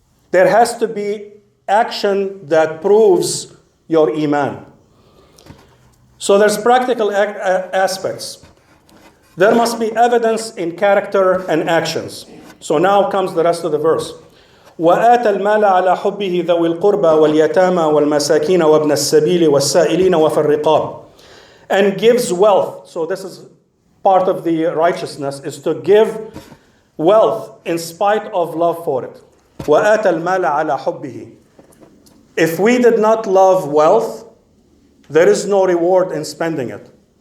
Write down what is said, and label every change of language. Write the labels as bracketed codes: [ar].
[en] There has to be action that proves your iman. So there's practical aspects. There must be evidence in character and actions. So now comes the rest of the verse. [ar] وآتى المال على حبه ذوي القربى واليتامى والمساكين وابن السبيل والسائلين وفي الرقاب. [en] And gives wealth. So this is part of the righteousness, is to give wealth in spite of love for it. [ar] وآتى المال على حبه. [en] If we did not love wealth, there is no reward in spending it.